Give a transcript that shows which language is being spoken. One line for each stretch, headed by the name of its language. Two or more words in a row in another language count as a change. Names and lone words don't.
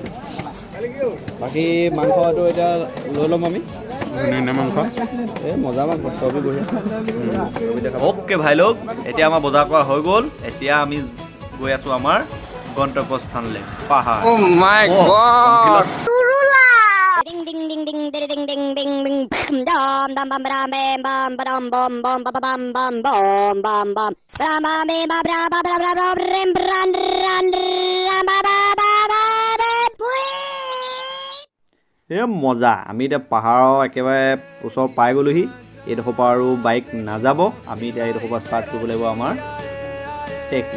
Assamese: বাকী মাংসটো এতিয়া লৈ ল'ম আমি। মাংস এই মজা মাংস চবেই বঢ়িয়া। অ'কে ভাই লোক, এতিয়া আমাৰ বজাৰ কৰা হৈ গ'ল। এতিয়া আমি গৈ আছোঁ আমাৰ গন্তব্যস্থানলৈ, পাহাৰ। Ding ding ding ding ding ding ding ding ding dum dum bum bam bam bam bam bum bum bum bum bum bum bum bam bam bam bra bra bra bra bra rim ran ran ram ba ba ba ba এই মজা। আমি এতিয়া পাহাৰৰ একেবাৰে ওচৰ পাই গ'লোহি। এইডোখৰ পৰা আৰু বাইক নাযাব। আমি এতিয়া এইডোখৰ পৰা ষ্টাৰ্ট কৰিব লাগিব আমাৰ ট্ৰেকিং।